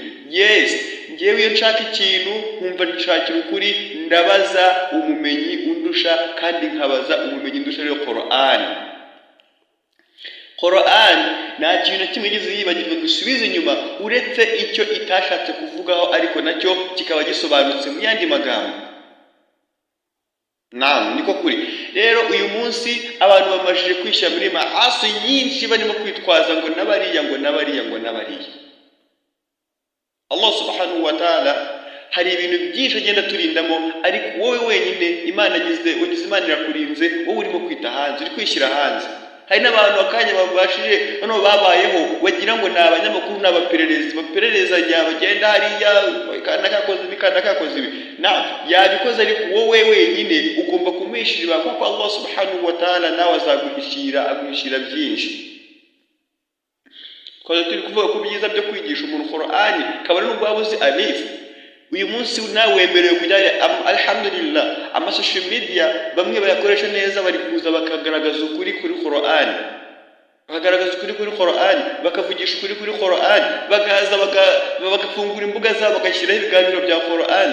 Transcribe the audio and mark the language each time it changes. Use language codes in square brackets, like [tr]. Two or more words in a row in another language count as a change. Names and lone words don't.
[rw] Yes, ngewe iyo nshaka ikintu nkumva nshakira ukuri, ndabaza umumenyi undusha, kandi nkabaza umumenyi ndusha rero Qur'an nta kintu na kimwe igeze yibagirwa ngo isubize inyuma, uretse icyo itashatse kuvugaho, ariko nacyo kikaba gisobanutse mu yandi magambo. Naam, niko kuri. Rero uyu munsi abantu bamajije kwishyira muri maasi nyinshi, barimo kwitwaza ngo nabariya. [ar] الله سبحانه وتعالى [rw] hari ibintu byinshi agenda turindamo, ariko wowe wenyine Imana wagize Imana irakurinze, wowe urimo kwita hanze, uri kwishyira hanze. Hari n'abantu bakanya babashije hano babayeho wagira ngo ni abanyamakuru n'abapererezi bapererezanya, bagenda hariya kana kakoze ibi yabikoze, ariko wowe wenyine ugomba kumwishirira, kuko [ar] الله سبحانه وتعالى [rw] nawe aguhishira byinshi. Kwa turi kuvuga ku byiza byo kwigisha umuntu Qur'ani, kabone n'ubwo wabuze alif. Uyu munsi nawe wemerewe kujya alhamdulillah, amasocial media bamwe bayakoresha neza, bari kuza bakagaragaza ukuri kuri Qur'ani, bakavugisha ukuri kuri Qur'ani, bagaza bagafungura imbuga zabo bagashyiraho ibiganiro bya Qur'ani.